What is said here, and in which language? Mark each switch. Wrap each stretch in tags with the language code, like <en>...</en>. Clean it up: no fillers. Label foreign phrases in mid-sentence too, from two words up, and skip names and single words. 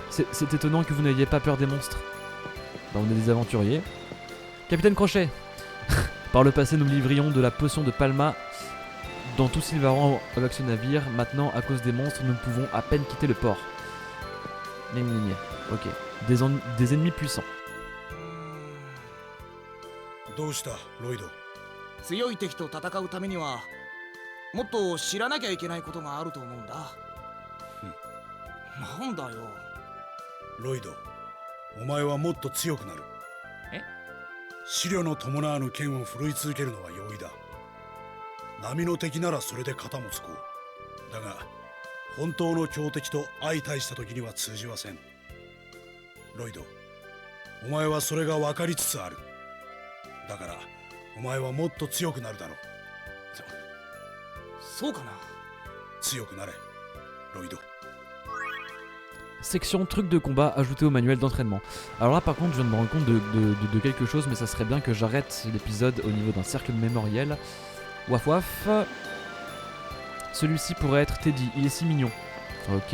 <fr>C'est étonnant que vous n'ayez pas peur des monstres. Bah, on est des aventuriers. Capitaine Crochet. Par le passé, nous livrions de la potion de Palma dans tout Sylvaran avec ce navire. Maintenant, à cause des monstres, nous pouvons à peine quitter le port. Ok. Des ennemis puissants.</fr> <ja>どうしたロイド。強い敵と戦うためにはもっと知らなきゃいけないことがあると思うんだ。なんだよ。ロイド、お前はもっと強くなる。え？試練の伴わぬ剣を振るい続けるのは容易だ。波の敵ならそれで肩もつこう。だが本当の強敵と相対した時には通じません。ロイド、お前はそれが分かりつつある。だからお前はもっと強くなるだろう。そうかな。強くなれ、ロイド。</ja> <fr>Section truc de combat ajouté au manuel d'entraînement. Alors là par contre je viens de me rendre compte de quelque chose, mais ça serait bien que j'arrête l'épisode au niveau d'un cercle mémoriel. Waf waf. Celui-ci pourrait être Teddy, il est si mignon. Ok.</fr>